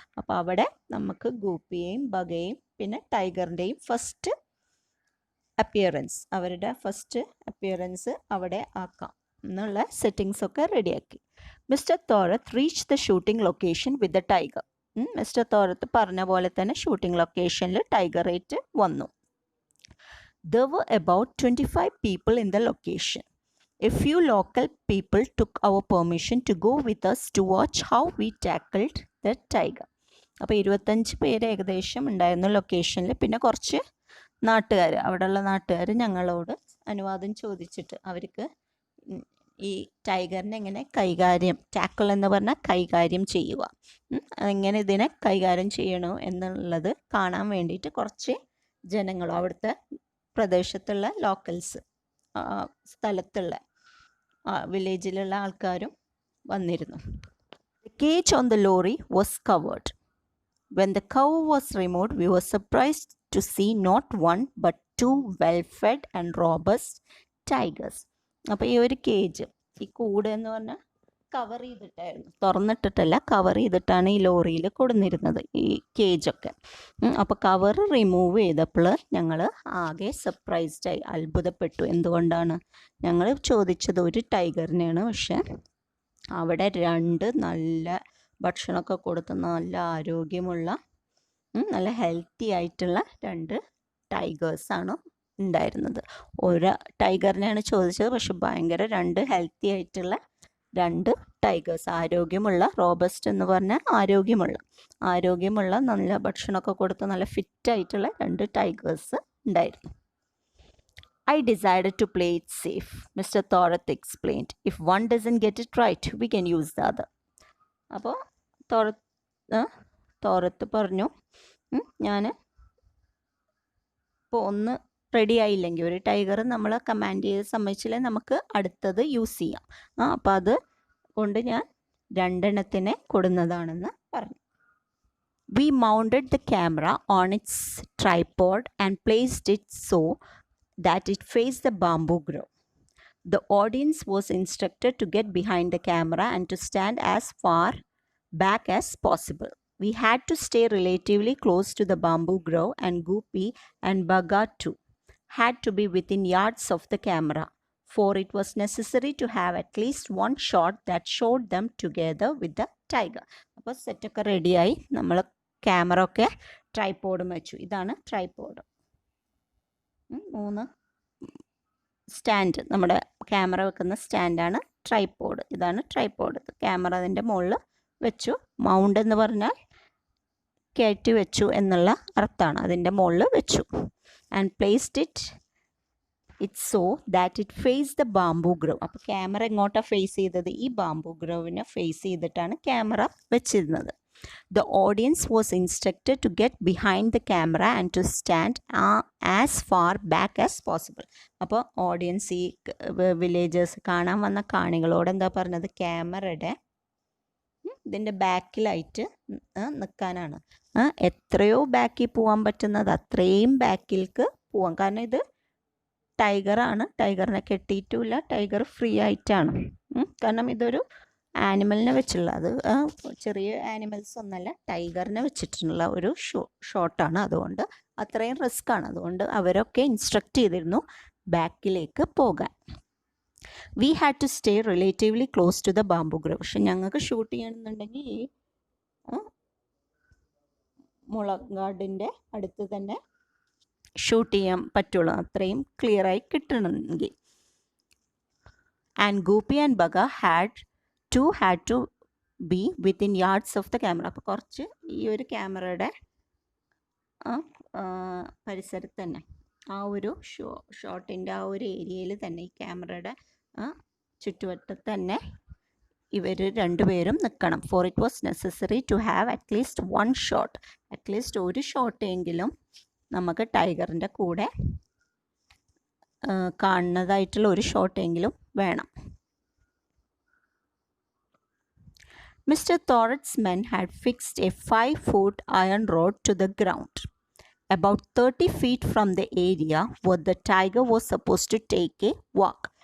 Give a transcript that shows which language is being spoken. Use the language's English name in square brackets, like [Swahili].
[Malayalam] അപ്പോൾ അവിടെ നമുക്ക് ഗൂപ്പിയെയും ബഗയെയും പിന്നെ ടൈഗറിൻ്റെയും ഫസ്റ്റ് അപ്പിയറൻസ്, അവരുടെ ഫസ്റ്റ് അപ്പിയറൻസ് അവിടെ ആക്കാം എന്നുള്ള സെറ്റിങ്സ് ഒക്കെ റെഡിയാക്കി. [English] Mister Thorat reach the shooting location with the tiger. [Malayalam] Mister തോരത്ത് പറഞ്ഞ പോലെ തന്നെ ഷൂട്ടിംഗ് ലൊക്കേഷനിൽ ടൈഗർ റേറ്റ് വന്നു. [English] There were about 25 people in the location. A few local people took our permission to go with us to watch how we tackled the tiger. [Malayalam] അപ്പോൾ 25 പേര് ഏകദേശം ഉണ്ടായിരുന്ന ലൊക്കേഷനിൽ. പിന്നെ കുറച്ച് നാട്ടുകാർ, അവിടെയുള്ള നാട്ടുകാർ ഞങ്ങളോട് അനുവാദം ചോദിച്ചിട്ട് അവർക്ക് ഈ ടൈഗറിനെ എങ്ങനെ ടാക്കിൾ എന്ന് പറഞ്ഞാൽ കൈകാര്യം ചെയ്യുക, എങ്ങനെ ഇതിനെ കൈകാര്യം ചെയ്യണോ എന്നുള്ളത് കാണാൻ വേണ്ടിയിട്ട് കുറച്ച് ജനങ്ങളും അവിടുത്തെ പ്രദേശത്തുള്ള ലോക്കൽസ്, സ്ഥലത്തുള്ള വില്ലേജിലുള്ള ആൾക്കാരും വന്നിരുന്നു. [English] The cage on the lorry was covered. When the cover was removed, we were surprised to see not one but two well-fed and robust tigers. [Malayalam] അപ്പോൾ ഈ ഒരു കേജ്, ഈ കൂട് എന്ന് പറഞ്ഞാൽ കവർ ചെയ്തിട്ടായിരുന്നു, തുറന്നിട്ടിട്ടല്ല, കവർ ചെയ്തിട്ടാണ് ഈ ലോറിയിൽ കൊടുന്നിരുന്നത് ഈ കേജൊക്കെ. അപ്പോൾ കവർ റിമൂവ് ചെയ്തപ്പോൾ ഞങ്ങൾ ആകെ സർപ്രൈസ്ഡായി, അത്ഭുതപ്പെട്ടു. എന്തുകൊണ്ടാണ്? ഞങ്ങൾ ചോദിച്ചത് ഒരു ടൈഗറിനെയാണ്, പക്ഷെ അവിടെ 2 നല്ല ഭക്ഷണമൊക്കെ കൊടുത്ത് നല്ല ആരോഗ്യമുള്ള നല്ല ഹെൽത്തി ആയിട്ടുള്ള 2 ടൈഗേഴ്സാണ് ഉണ്ടായിരുന്നത്. ഒരു ടൈഗറിനെയാണ് ചോദിച്ചത്, പക്ഷെ ഭയങ്കര 2 ഹെൽത്തി ആയിട്ടുള്ള 2 ടൈഗേഴ്സ്, ആരോഗ്യമുള്ള, റോബസ്റ്റ് എന്ന് പറഞ്ഞാൽ ആരോഗ്യമുള്ള നല്ല ഭക്ഷണമൊക്കെ കൊടുത്ത് നല്ല ഫിറ്റായിട്ടുള്ള 2 ടൈഗേഴ്സ് ഉണ്ടായിരുന്നു. [English] I decided to play it safe, Mr. Thorath explained. If one doesn't get it right, we can use the other. [Malayalam] അപ്പോൾ തോറത്ത് പറഞ്ഞു, ഞാൻ ഇപ്പോൾ ഒന്ന് റെഡി ആയില്ലെങ്കിൽ, ഒരു ടൈഗർ നമ്മൾ കമാൻഡ് ചെയ്ത് സമ്മതിച്ചില്ലേ, നമുക്ക് അടുത്തത് യൂസ് ചെയ്യാം. അപ്പോൾ അത് കൊണ്ട് ഞാൻ 2 എണ്ണത്തിനെ കൊടുന്നതാണെന്ന് പറഞ്ഞു. [English] We mounted the camera on its tripod and placed it so that it faced the bamboo grove. The audience was instructed to get behind the camera and to stand as far back as possible. We had to stay relatively close to the bamboo grove, and Goopy and Baga too had to be within yards of the camera, for it was necessary to have at least one shot that showed them together with the tiger. [Malayalam] അപ്പോൾ സെറ്റൊക്കെ റെഡിയായി, നമ്മൾ camera ഒക്കെ ട്രൈപോഡും വെച്ചു. ഇതാണ് tripod. 3 stand, നമ്മുടെ camera വെക്കുന്ന സ്റ്റാൻഡാണ് tripod. ഇതാണ് tripod. Camera അതിൻ്റെ മുകളിൽ വെച്ചു. മൗണ്ട് എന്ന് പറഞ്ഞാൽ കയറ്റി വെച്ചു എന്നുള്ള അർത്ഥമാണ്. അതിൻ്റെ മുകളിൽ വെച്ചു. [English] And placed it so that it face the bamboo grove. [Malayalam] അപ്പോൾ ക്യാമറ എങ്ങോട്ടാണ് ഫേസ് ചെയ്തത്? ഈ ബാംബൂ ഗ്രവിനെ ഫേസ് ചെയ്തിട്ടാണ് ക്യാമറ വെച്ചിരുന്നത്. The audience was instructed to get behind the camera and to stand as far back as possible. അപ്പോൾ audience, ഈ villagers, കാണാൻ വന്ന കാണികളോട് എന്താ പറഞ്ഞത്? ക്യാമറയുടെ ഇതിൻ്റെ ബാക്കിലായിട്ട് നിൽക്കാനാണ്. എത്രയോ ബാക്കിൽ പോകാൻ പറ്റുന്നത് അത്രയും ബാക്കിലേക്ക് പോവാം. കാരണം ഇത് ടൈഗറാണ്, ടൈഗറിനെ കെട്ടിയിട്ടുമില്ല, ടൈഗർ ഫ്രീ ആയിട്ടാണ്. കാരണം ഇതൊരു ആനിമലിനെ വെച്ചുള്ള, അത് ചെറിയ ആനിമൽസ് ഒന്നല്ല, ടൈഗറിനെ വെച്ചിട്ടുള്ള ഒരു ഷോട്ടാണ്. അതുകൊണ്ട് അത്രയും റിസ്ക് ആണ്. അതുകൊണ്ട് അവരൊക്കെ ഇൻസ്ട്രക്ട് ചെയ്തിരുന്നു ബാക്കിലേക്ക് പോകാൻ. [English] We had to stay relatively close to the bamboo grove. [Malayalam] പക്ഷെ ഞങ്ങൾക്ക് ഷൂട്ട് ചെയ്യണമെന്നുണ്ടെങ്കിൽ ഈ മുളങ്കാടിൻ്റെ അടുത്ത് തന്നെ ഷൂട്ട് ചെയ്യാൻ പറ്റുള്ളൂ, അത്രയും ക്ലിയറായി കിട്ടണമെങ്കിൽ. [English] And Goopy and Bagha had to be within yards of the camera. [Malayalam] അപ്പോൾ കുറച്ച് ഈ ഒരു ക്യാമറയുടെ പരിസരത്ത് തന്നെ, ആ ഒരു ഷോട്ടിൻ്റെ ആ ഒരു ഏരിയയിൽ തന്നെ, ഈ ക്യാമറയുടെ ചുറ്റുവട്ടത്ത് തന്നെ ഇവർ 2 പേരും നിൽക്കണം. [English] For it was necessary to have at least 1 shot. [Malayalam] At least ഒരു ഷോട്ടെങ്കിലും നമുക്ക് ടൈഗറിൻ്റെ കൂടെ കാണുന്നതായിട്ടുള്ള ഒരു ഷോട്ടെങ്കിലും വേണം. [English] Mr. Thorath's men had fixed a 5-foot iron rod to the ground, about 30 feet from the area where the tiger was supposed to take a walk.